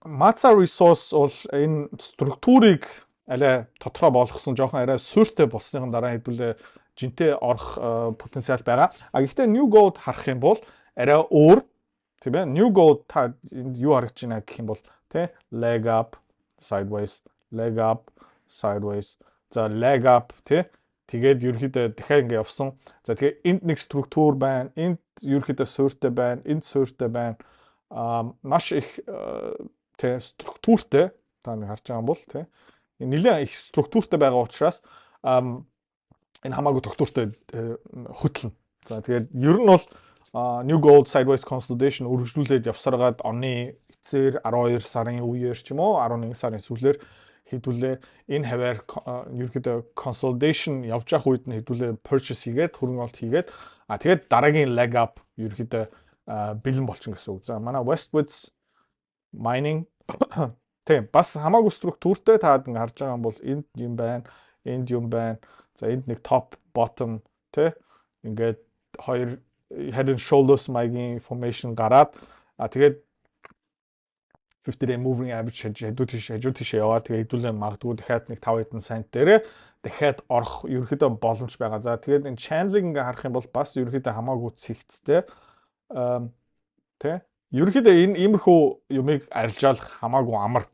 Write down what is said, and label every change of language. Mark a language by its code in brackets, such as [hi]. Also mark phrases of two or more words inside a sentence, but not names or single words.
[mn] Matza resource бол энэ структурыг арай тодорхой болгосон жоохон арай суурьтай болсныхан дараа хэдүүлээ жинтэй орох потенциал байгаа. Гэхдээ New Gold харах юм бол арай өөр тийм ээ. New Gold та энд юу харагдаж байна гэх юм бол тий [en] leg up, sideways, leg up, sideways, [mn] за [en] leg up [mn] тий тэгээд ерөөхдөө дахиад ингэ явсан. За тэгээд энд нэг структур байна. Энд ерөөхдөө суурьтай байна. Энд суурьтай байна. Маш их тэ структуртэй та нэг харж байгаа юм бол тэ нэлээд их структуртэй байгаа учраас энэ хамаагүй тогтвортой хөтлөн. За тэгээд ер нь бол New Gold [en] sideways consolidation [mn] үргэлжлүүлээд явсараад оны эцээр 12 сарын үеэр ч юм уу 11 сарын сүүлээр хэдүүлээ энэ хаваар ерөөдөө consolidation явж явах үед нь хэдүүлээ purchase хийгээд хөрөнгө оруулалт хийгээд тэгээд дараагийн [en] leg up [mn] ерөөдөө бэлэн болчихно гэсэн үг. За манай Westwoods mining тийм бас хамаагүй структуртэй таад ингэ харж байгаа юм бол энд юм байна, энд юм байна. За энд нэг [en] top bottom [mn] тий ингээд хоёр [en] head and shoulders mining formation [mn] гараад тэгээд [en] 50-day moving average [mn] хажуу тийш яваа. Тэгээ хэдүүлээ магадгүй дахиад нэг 5 хэдэн цент дээрээ дахиад орох ерөөхдөө боломж байгаа. За тэгээд энэ channel-ыг ингээ харах юм бол бас ерөөхдөө хамаагүй цэгцтэй. Тэ ерөөхдөө энэ иймэрхүү юмыг арилжаалах хамаагүй амар.